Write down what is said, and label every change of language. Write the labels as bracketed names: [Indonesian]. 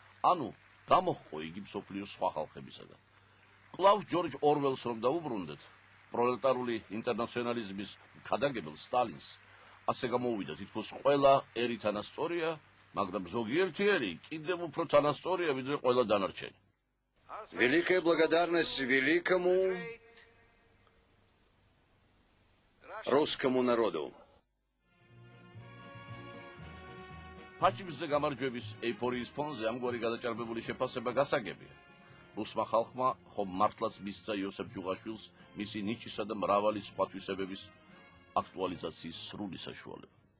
[Georgian] ანუ გამოჰყო იგი მსოფლიოს სხვა ხალხებისაგან. კлауს ჯორჯ ორველს რომ დაუბრუნდეთ, პროლეტარული ინტერნაციონალიზმის ქადაგებელ სტალინს ასე გამოუვიდა, თითქოს ყველა ერი თანასწორია, მაგრამ ზოგიერთი ერი კიდევ უფრო თანასწორია, ვიდრე ყველა დანარჩენი. [Russian] Великая благодарность великому русскому народу. [Georgian] ფაშიზმზე გამარჯვების ეიფორიის ფონზე ამგვარი გადაჭარბებული შეფასება გასაგებია. რუსმა ხალხმა ხომ მართლაც მისცა იოსებ ჯუღაშვილს მისი ნიჭისა და მრავალი სხვა თვისებების აქტუალიზაციის სრული საშუალება.